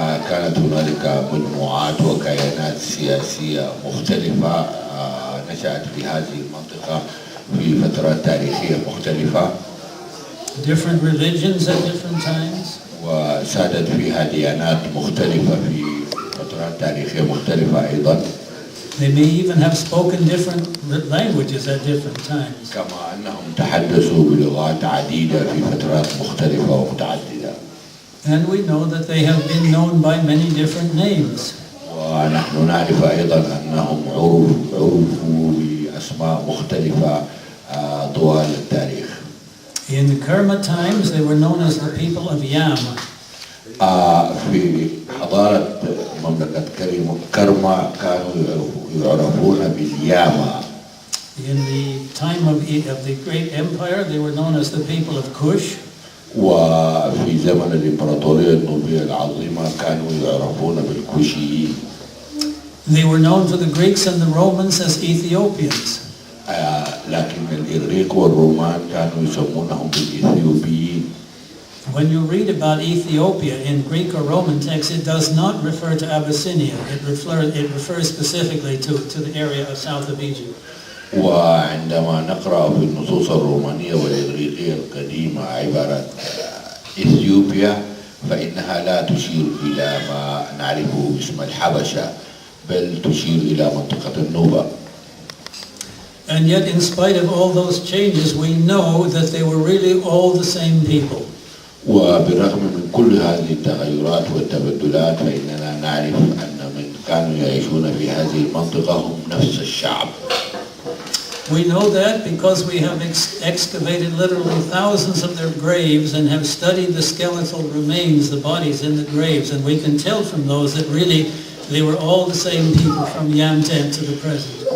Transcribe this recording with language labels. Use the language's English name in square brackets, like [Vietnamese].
[Arabic] كانت هنالك مجموعات وكيانات سياسية مختلفة نشأت في هذه المنطقة في فترات تاريخية مختلفة. [English] Different religions at different times. [Arabic] وسادت فيها ديانات مختلفة في فترات تاريخية مختلفة أيضا. [English] They may even have spoken different languages at different times. [Arabic] كما أنهم تحدثوا بلغات عديدة في فترات مختلفة ومتعددة. [English] And we know that they have been known by many different names. [Arabic] ونحن نعرف أيضا أنهم عرفوا بأسماء مختلفة طوال التاريخ. [English] In the Kerma times, they were known as the people of Yam. [Arabic] في حضارة مملكة كرما كانوا يعرفون بالياما. [English] In the time of the great empire, they were known as the people of Kush. [Arabic] وفي زمن الإمبراطورية النوبية العظيمة كانوا يعرفون بالكوشيين. [English] They were known to the Greeks and the Romans as Ethiopians. [Arabic] لكن الإغريق والرومان كانوا يسمونهم بالإثيوبيين. [English] When you read about Ethiopia in Greek or Roman texts, it does not refer to Abyssinia. It refers specifically to the area of south of Egypt. [Arabic] وعندما نقرأ في النصوص الرومانية والإغريقية القديمة عبارة إثيوبيا فإنها لا تشير إلى ما نعرفه باسم الحبشة، بل تشير إلى منطقة النوبة. [English] And yet, in spite of all those changes, we know that they were really all the same people. [Arabic] وبالرغم من كل هذه التغيرات والتبدلات فإننا نعرف أن من كانوا يعيشون في هذه المنطقة هم نفس الشعب. [English] We know that because we have excavated literally thousands of their graves and have studied the skeletal remains, the bodies in the graves, and we can tell from those that really they were all the same people from Yamten to the present.